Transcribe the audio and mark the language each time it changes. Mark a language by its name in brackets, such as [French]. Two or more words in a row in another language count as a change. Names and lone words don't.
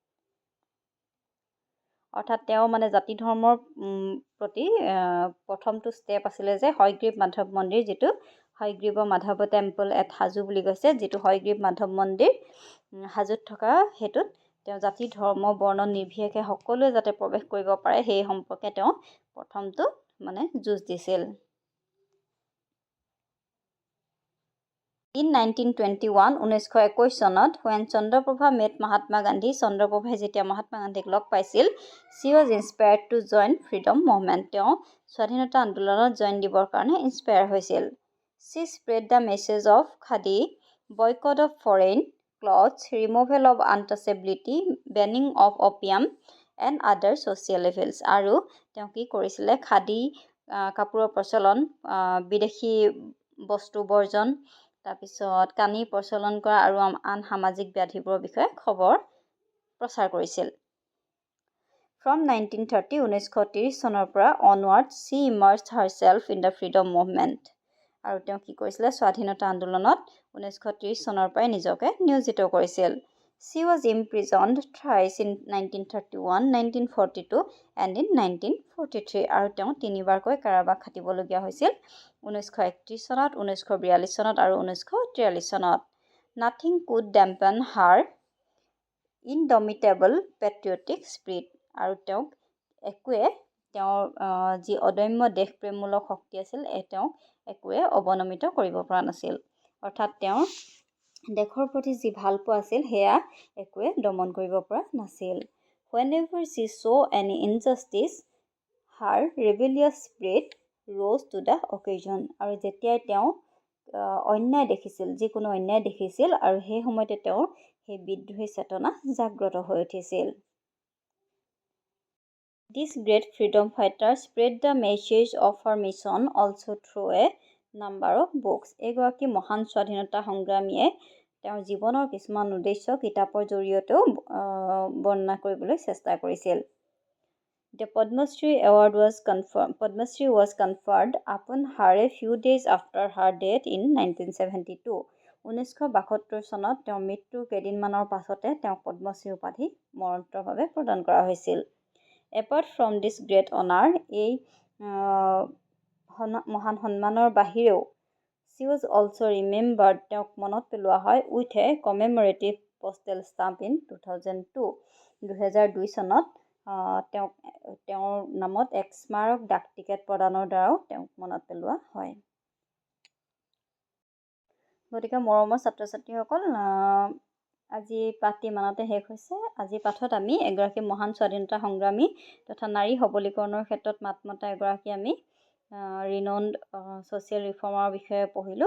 [Assamese] অৰ্থাৎ তেওঁ জাতি ধৰ্মৰ প্ৰতি প্ৰথমটো ষ্টেপ আছিলে যে হয়গ্ৰীৱ মাধৱ মন্দিৰ, যিটো হয়গ্ৰীৱ মাধৱ [English] temple at Hajo [Assamese] বুলি কৈছে, যিটো হয়গ্ৰীৱ মাধৱ মন্দিৰ হাজোত থকা সেইটোত তেওঁ জাতি ধৰ্ম বৰ্ণ নিৰ্বিশেষে সকলোৱে যাতে প্ৰৱেশ কৰিব পাৰে সেই সম্পৰ্কে তেওঁ প্ৰথমটো যুঁজ দিছিল। [English] In 1921 1921 চনত when Chandraprabha met Mahatma Gandhi, [Assamese] চন্দ্ৰপ্ৰভাই যেতিয়া মহাত্মা গান্ধীক লগ পাইছিল, [English] she was inspired to join freedom movement. [Assamese] তেওঁ স্বাধীনতা আন্দোলনত জইন দিবৰ কাৰণে ইনস্পায়াৰ হৈছিল। [English] She spread the message of khadi, boycott of foreign clothes, removal of untouchability, banning of opium and other social evils. [Assamese] আৰু তেওঁ কি কৰিছিলে খাদী কাপোৰৰ প্ৰচলন, বিদেশী বস্তু বৰ্জন, তাৰপিছত কানি প্ৰচলন কৰা আৰু আন সামাজিক ব্যাধিবোৰৰ বিষয়ে খবৰ প্ৰচাৰ কৰিছিল। [English] From 1930 1930 চনৰ পৰা onwards she immersed herself in the freedom movement. [Assamese] আৰু তেওঁ কি কৰিছিলে স্বাধীনতা আন্দোলনত 1930 চনৰ পৰাই নিজকে নিয়োজিত কৰিছিল। [English] She was imprisoned thrice in 1931, 1942 and in 1943. [Assamese] আৰু তেওঁ তিনিবাৰকৈ কাৰাবাস খাটিবলগীয়া হৈছিল 1931 চনত, 1942 চনত আৰু 1943 চনত। [English] Nothing could dampen her indomitable patriotic spirit. [Assamese] আৰু তেওঁক তেওঁৰ যি অদম্য দেশপ্ৰেমমূলক শক্তি আছিল তেওঁক একোৱে অৱনমিত কৰিব পৰা নাছিল। অৰ্থাৎ তেওঁৰ দেশৰ প্ৰতি যি ভালপোৱা আছিল সেয়া একোৱে দমন কৰিব পৰা নাছিল। [English] Whenever she saw any injustice, her rebellious spirit rose to the occasion. [Assamese] আৰু যেতিয়াই তেওঁ অন্যায় দেখিছিল, যিকোনো অন্যায় দেখিছিল আৰু সেই সময়তে তেওঁৰ সেই বিদ্ৰোহী চেতনা জাগ্ৰত হৈ উঠিছিল। [English] This great freedom fighter spread the message of her mission also through a number of books. [Assamese] এগৰাকী মহান স্বাধীনতা সংগ্ৰামীয়ে তেওঁৰ জীৱনৰ কিছুমান উদ্দেশ্য কিতাপৰ জৰিয়তেও বৰ্ণনা কৰিবলৈ চেষ্টা কৰিছিল। [English] The Padma Shri Award was conferred upon her a few days after her death in 1972. [Assamese] 1972 চনত তেওঁৰ মৃত্যুৰ কেইদিনমানৰ পাছতে তেওঁক পদ্মশ্ৰী উপাধি মৰণোত্তৰভাৱে প্ৰদান কৰা হৈছিল। [English] Apart from this great honor, [Assamese] এই মহান সন্মানৰ বাহিৰেও [English] she was also remembered, [Assamese] তেওঁক মনত পেলোৱা হয় [English] with a commemorative postal stamp in 2002. [Assamese] 2002 চনত তেওঁৰ নামত এক স্মাৰক ডাক টিকেট প্ৰদানৰ দ্বাৰাও তেওঁক মনত পেলোৱা হয়। গতিকে মৰমৰ ছাত্ৰ ছাত্ৰীসকল, আজি পাঠটি ইমানতে শেষ হৈছে। আজি পাঠত আমি এগৰাকী মহান স্বাধীনতা সংগ্ৰামী তথা নাৰী সবলীকৰণৰ ক্ষেত্ৰত মাত মতা এগৰাকী আমি [English] renowned social reformerৰ [Assamese] বিষয়ে পঢ়িলোঁ।